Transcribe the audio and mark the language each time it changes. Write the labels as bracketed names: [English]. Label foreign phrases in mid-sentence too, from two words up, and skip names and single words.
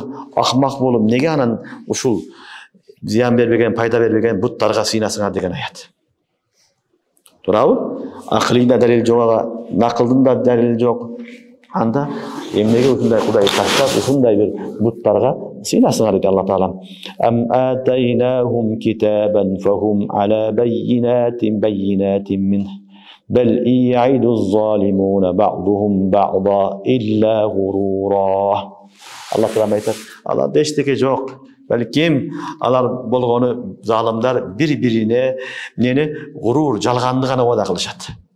[Kyrgyz] Акмак болуп неге анан ушул зыян бербеген, пайда бербеген буттарга сыйнасыңар деген аят. Туурабы? Акылда далил жок, накылдын да далил жок. Анда эмнеге ушундай Кудай таштап, ушундай бир буттарга сыйнасыңар дейт Алла таала. [Arabic] أم آتيناهم كتابا فهم على بينة من. بل إن يعد الظالمون بعضهم بعضا إلا غرورا. [Kyrgyz] Алла таала айтат: аларда эчтеке жок. Балким алар болгону залымдар бири-бирине нени гурур, жалганды гана вада кылышат.